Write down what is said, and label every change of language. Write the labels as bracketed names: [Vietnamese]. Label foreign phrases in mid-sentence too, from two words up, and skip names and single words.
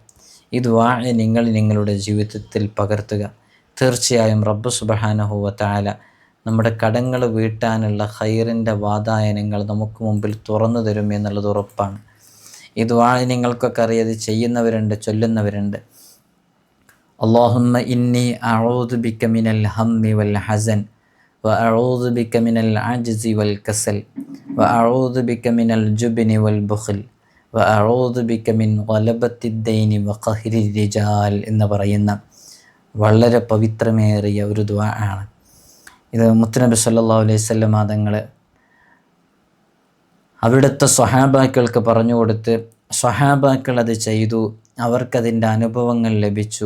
[Malayalam] ഈ ദുആ നിങ്ങൾ നിങ്ങളുടെ ജീവിതത്തിൽ പകർത്തുക. തീർച്ചയായും റബ്ബ് [Arabic] سبحانه وتعالى [Malayalam] നമ്മുടെ കടങ്ങൾ വീട്ടാനുള്ള ഖൈറിൻ്റെ വാതായനങ്ങൾ നമുക്ക് മുമ്പിൽ തുറന്നു തരും എന്നുള്ളത് ഉറപ്പാണ്. ഈ ദുആ നിങ്ങൾക്കൊക്കെ അറിയാതെ ചെയ്യുന്നവരുണ്ട്, ചൊല്ലുന്നവരുണ്ട്. [Arabic] اللهم إني أعوذ بك من الهم والحزن وأعوذ بك من العجز والكسل وأعوذ بك من الجبن والبخل وأعوذ بك من غلبة الدين وقهر الرجال [Malayalam] എന്ന് പറയുന്ന വളരെ പവിത്രമേറിയ ഒരു ദുആ ആണ്. ഇത് മുത്തുനബി [Arabic] صلى الله عليه وسلم [Malayalam] തങ്ങൾ അവിടുത്തെ സ്വഹാബാക്കൾക്ക് പറഞ്ഞു കൊടുത്ത് സ്വഹാബാക്കൾ അത് ചെയ്തു, അവർക്കതിൻ്റെ അനുഭവങ്ങൾ ലഭിച്ചു.